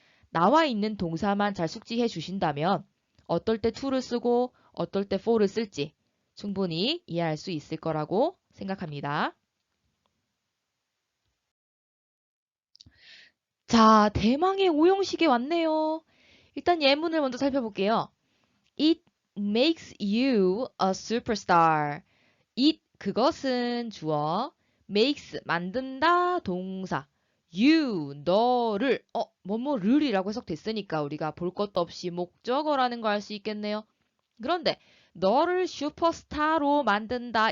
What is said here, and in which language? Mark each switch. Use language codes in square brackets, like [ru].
[ko] 나와 있는 동사만 잘 숙지해 주신다면 어떨 때 to를 쓰고 어떨 때 for를 쓸지 충분히 이해할 수 있을 거라고 생각합니다. 자, 대망의 오형식이 왔네요. 일단 예문을 먼저 살펴볼게요. [en] It makes you a superstar. [ko] It, 그것은 주어, makes, 만든다, 동사. You, 너를, 뭐뭐를이라고 해석됐으니까 우리가 볼 것도 없이 목적어라는 거 알 수 있겠네요. 그런데 너를 슈퍼스타로 만든다.